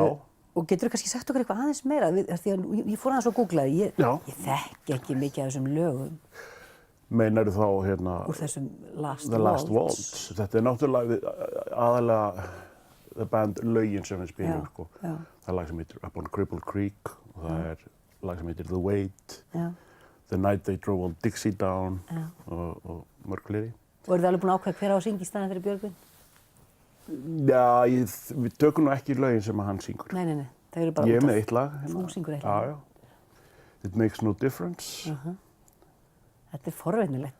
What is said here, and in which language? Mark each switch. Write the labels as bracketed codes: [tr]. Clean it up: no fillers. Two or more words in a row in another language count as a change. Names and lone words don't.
[is] Og getur þú kannski sagt okkur eitthvað aðeins meira? Því að ég fór aðeins og googlaði, ég þekki ekki mikið af þessum lögum. Meinarðu þá hérna... Úr þessum The Last Waltz. Þetta er náttúrulega aðalega The Band lögin sem við spilum, sko. Já. Það er lag sem heitir Up on Cripple Creek og það er lag sem heitir The Wait. Já. The Night They Drove Old Dixie Down og mörg fleiri. Og eru þið alveg búin að ákveða hver á að syngja í staðinn fyrir Björgvin? Já, við tökum nú ekki lögin sem hann syngur. Nei, það eru bara ég er með eitt lag. Þú syngur eitt lag? Já. It Makes No Difference. Þetta er forvitnilegt.